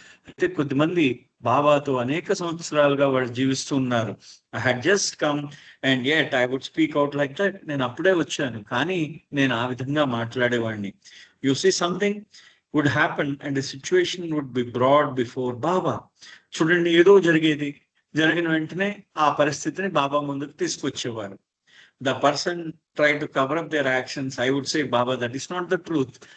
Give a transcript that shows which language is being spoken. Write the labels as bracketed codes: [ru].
[te] అయితే కొద్దిమంది బాబాతో అనేక సంవత్సరాలుగా వాళ్ళు జీవిస్తూ ఉన్నారు. [en] I had just come and yet I would speak out like that. [te] నేను అప్పుడే వచ్చాను కానీ నేను ఆ విధంగా మాట్లాడేవాడిని. [en] You see, something would happen and the situation would be brought before Baba. [te] చూడండి, ఏదో జరిగిన వెంటనే ఆ పరిస్థితిని బాబా ముందుకు తీసుకొచ్చేవారు. [en] The person tried to cover up their actions. I would say, Baba, that is not the truth.